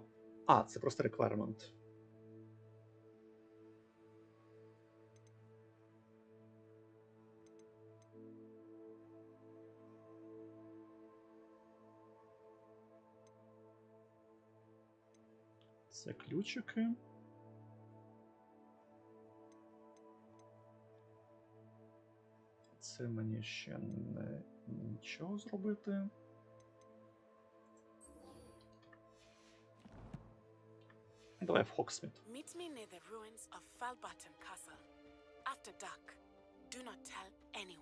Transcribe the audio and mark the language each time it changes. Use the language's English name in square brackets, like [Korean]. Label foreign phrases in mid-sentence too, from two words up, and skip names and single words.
[Ukrainian] А, це просто requirement. Це ключики. Це мені ще не нічого зробити. Давай в Хоксміт. [English] Meet me near the ruins of Falbaton Castle. After dark. Do not tell anyone.